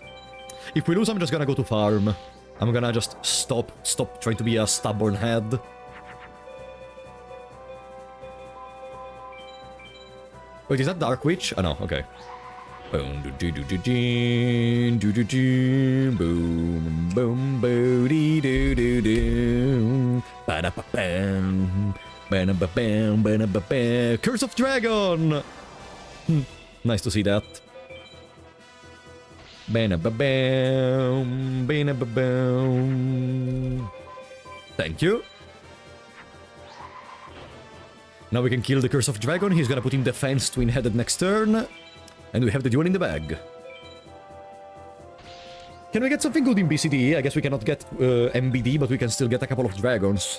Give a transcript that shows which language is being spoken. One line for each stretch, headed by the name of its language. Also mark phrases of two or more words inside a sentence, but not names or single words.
English: If we lose, I'm just gonna go to farm. I'm gonna just stop trying to be a stubborn head. Wait, is that Dark Witch? Oh no, okay. Boom, boom, boom, boo, dee, doo, doo, doo. Ba-da-ba-bam, ba-da-ba-bam, ba-da-ba-bam. Curse of Dragon! Nice to see that. Ba-da-ba-bam, ba-da-ba-bam. Thank you. Now we can kill the Curse of Dragon. He's gonna put in defense twin-headed next turn. And we have the duel in the bag. Can we get something good in BCD? I guess we cannot get MBD, but we can still get a couple of dragons.